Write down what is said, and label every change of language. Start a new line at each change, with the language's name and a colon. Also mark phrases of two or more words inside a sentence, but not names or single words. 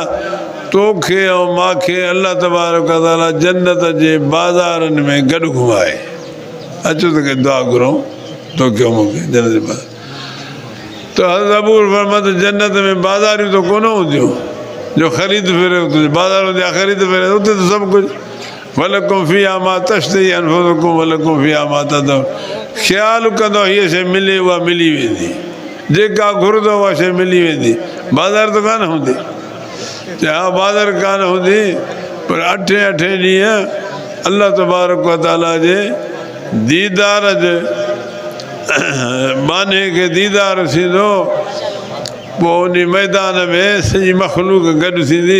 Sindhi: तोखे ऐं मूंखे अलाह तबारक ताला जन्नत जे बाज़ारनि में गॾु घुमाए। अचो त दुआ घुरूं तोखे मूंखे जन्नत जे बाज़ार। त हज़रत अबू फरमायो त जन्नत में बाज़ारियूं त कोन हूंदियूं जो ख़रीद फिरे, उते बाज़ार हूंदी आहे ख़रीद फिरे, उते त सभु कुझु
Arabic: ولكم فيها ما تشتهي أنفسكم ولكم فيها ما تدعون.
Sindhi: ख़्यालु कंदो हीअ शइ मिले, उहा मिली वेंदी, जेका घुरंदो उहा शइ मिली वेंदी। बाज़ार त कान हूंदी, हा बाज़ार कान हूंदी, पर 8 ॾींहं अलाह तबारक ताला जे दीदार जे बाने खे दीदार थींदो, पोइ उन मैदान में सॼी मख़लूक गॾु थींदी।